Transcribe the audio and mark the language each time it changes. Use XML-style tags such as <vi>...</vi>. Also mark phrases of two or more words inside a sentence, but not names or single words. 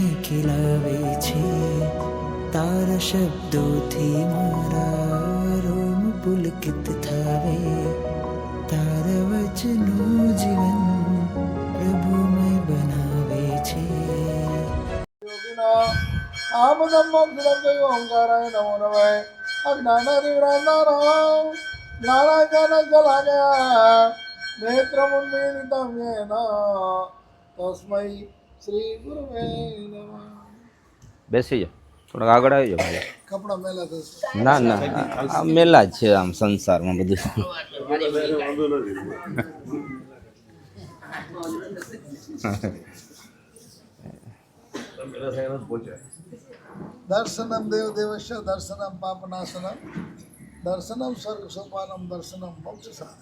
<gu>ખીલાવે છે તારા શબ્દોથી મારા રોમ પુલકિત થાવે તારા વચનું જીવન પ્રભુમય બનાવે છે।</gu> <sa>ओंकाराय नमो नमाय अज्ञानातिव्रांतानां ज्ञानांजन शलाकया नेत्रमुन्मीलितं येन तस्मै श्री गुरुवे नमः।</sa> <gu>બેસી જાઓ, થોડાક આગળ આવી જાઓ ભાઈ। કપડા મેલા થશે ના ના આ મેલા જ છે આમ સંસારમાં બધું।</gu> <sa>दर्शनम देवदेवस्य दर्शनम पापनाशनम दर्शनम स्वर्ग सोपानम दर्शनम मोक्ष साधन।</sa>